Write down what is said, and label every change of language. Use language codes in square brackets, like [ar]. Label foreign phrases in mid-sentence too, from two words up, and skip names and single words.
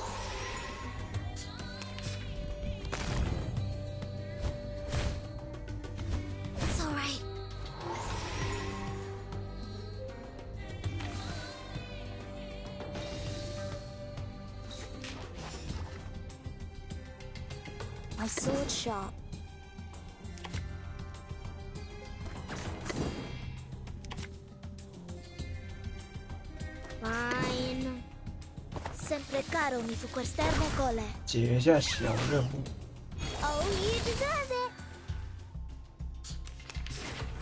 [en] It's all right. My sword sharp. Fine. [it] Sempre caro mi fu quest'ermo cole. [zh] 解一下小任务。 [en] Oh, you deserve it.